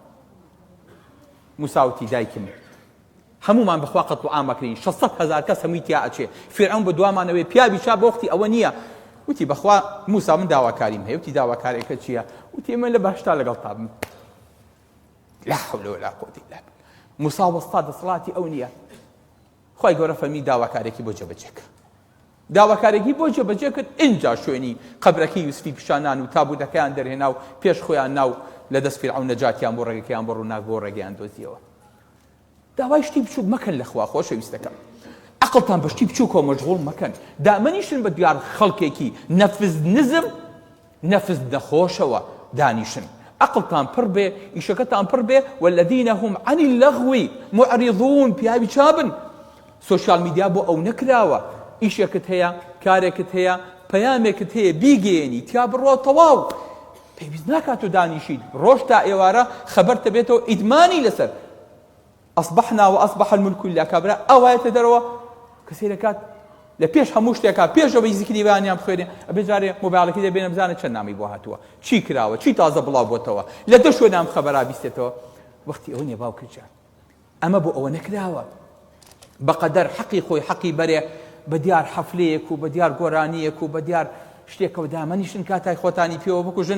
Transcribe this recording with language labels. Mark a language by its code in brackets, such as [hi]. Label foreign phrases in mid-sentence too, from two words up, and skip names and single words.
[ckb] موسا وتی دایکم هەمومان بەخوا قەتڵ عامەکرین 600,000 کەس هەمووی تیا ئەچێ فیرعەون بە دوامانەوەی پیاوی چا بۆ وەختی ئەوە نییە. وتی بەخوا موسا من داواکاریم هەیە. وتی داواکارێکە چییە؟ وتی من لە بەهشتا لەگەڵ تابم. [ar] لا حول ولا قوة إلا بالله موسى [ckb] وەستاد دەسەڵاتی ئەو نییە. خی گەورە فەرمی داواکارێکی بۆ جێبەجێ کرد. داواکارێکی بۆ جێبەجێ کرد ئینجا شوێنی قەبرەکەی یوسفی پیشانان و تابوتەکەیان دەرهێنا و پێش خۆیان ناو لە دەست فیرعون نەجاتیان بۆ ڕێگەکەیان بۆ ڕووناک بۆ ڕێگەیان دۆزیەوە. داوای شتی بچووک مەکەن لەخوا خۆشەویستەکەم. عقڵتان بە شتی بچووکەوە مەشغوڵ مەکەن. دامەنیشن بە دیار خەڵکێکی نەفز نزم نەفز نەخۆشەوە دانیشن. عقلتان پڕ بێ، ئیشەکەتان پڕ بێ، [ar] والذین هم عن اللغو معرضون [ckb] پیاوی چابن. [en] social media [ckb] بۆ ئەو نەکراوە. ئیشێکت هەیە، کارێکت هەیە، پەیامێکت هەیە بیگەێنی تیا بڕۆ تەواو. پێویست ناکات و دانیشیت ڕۆژ تا ئێوارە خەبەرتە بێتەوە ئیدمانی لەسەر [ar] ئەصبحنا وأصبح الملك لله [ckb] کابرا ئەوایەتە دەرەوە کەسێ دەکات لە پێش هەموو شتێکا پێشەوەی زیکری بەیانیان بخوێنێ ئەبێ جارێ مۆبایڵەکەی دەبێنە بزانێت چەند نامی بۆ هاتووە، چی کراوە، چی تازە بڵاو بۆتەوە، لە دە شوێنام خەبەرا بیستێتەوە. وەختی ئەوە نییە باوکرجان، ئەمە بۆ ئەوە نەکراوە بەقەدەر حەقی خۆی حەقی بەرێ بە دیار حەفلەیەک و بە دیار گۆرانیەک و بە دیار شتێکەوە دامەنیشن کاتای خۆتانی پێوە بکوژن.